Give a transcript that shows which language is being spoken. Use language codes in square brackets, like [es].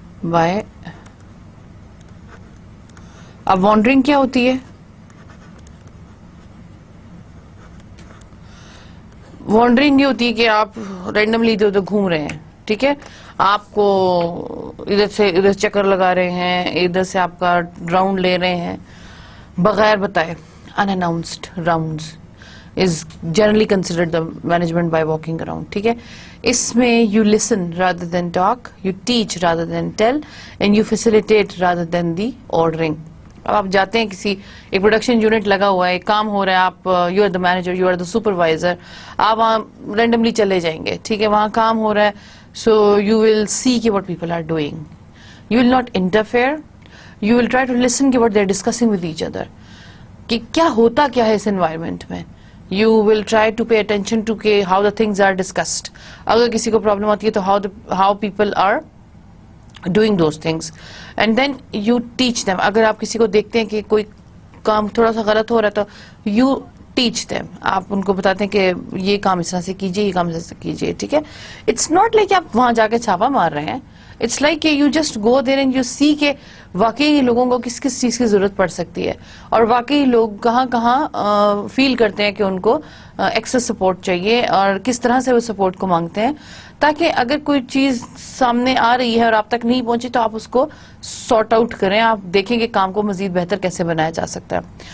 [ur] By اب wondering کیا ہوتی ہے؟ وانڈرنگ یہ ہوتی ہے کہ آپ رینڈملی ادھر ادھر گھوم رہے ہیں. ٹھیک ہے, آپ کو ادھر سے ادھر چکر لگا رہے ہیں, ادھر سے آپ کا راؤنڈ لے رہے ہیں بغیر بتائے. [en] unannounced rounds is generally considered the management by walking around. [ur] ٹھیک ہے, اس میں [en] you listen rather than talk, you teach rather than tell, and you facilitate rather than the ordering. [ur] اب آپ جاتے ہیں کسی ایک پروڈکشن یونٹ لگا ہوا ہے, ایک کام ہو رہا ہے, آپ [en] you are the manager, you are the supervisor, [ur] آپ وہاں رینڈملی چلے جائیں گے. ٹھیک ہے, وہاں کام ہو رہا ہے, [en] so you will see [ur] کہ [en] what people are doing. You will not interfere. You will try to listen [ur] کہ [en] what they are discussing with each other. [ur] کہ کیا ہوتا کیا ہے اس انوائرمنٹ میں. [en] You will try to pay attention to [ur] کہ [en] how the things are discussed. [ur] اگر کسی کو پرابلم آتی ہے تو [en] how people are doing those things. And then you teach them. [ur] اگر آپ کسی کو دیکھتے ہیں کہ کوئی کام تھوڑا سا غلط ہو رہا ہے تو [en] you teach them. [ur] آپ ان کو بتاتے ہیں کہ یہ کام اس طرح سے کیجئے, یہ کام اس طرح سے کیجئے. ٹھیک ہے, [en] it's not like [ur] آپ وہاں جا کے چھاپا مار رہے ہیں. [en] It's like [ur] کہ [en] you just go there and you see [ur] کہ واقعی لوگوں کو کس کس چیز کی ضرورت پڑ سکتی ہے, اور واقعی لوگ کہاں کہاں فیل کرتے ہیں کہ ان کو ایکسس سپورٹ چاہیے, اور کس طرح سے وہ سپورٹ کو مانگتے ہیں, تاکہ اگر کوئی چیز سامنے آ رہی ہے اور آپ تک نہیں پہنچی تو آپ اس کو سارٹ آؤٹ کریں, آپ دیکھیں کہ کام کو مزید بہتر کیسے بنایا جا سکتا ہے.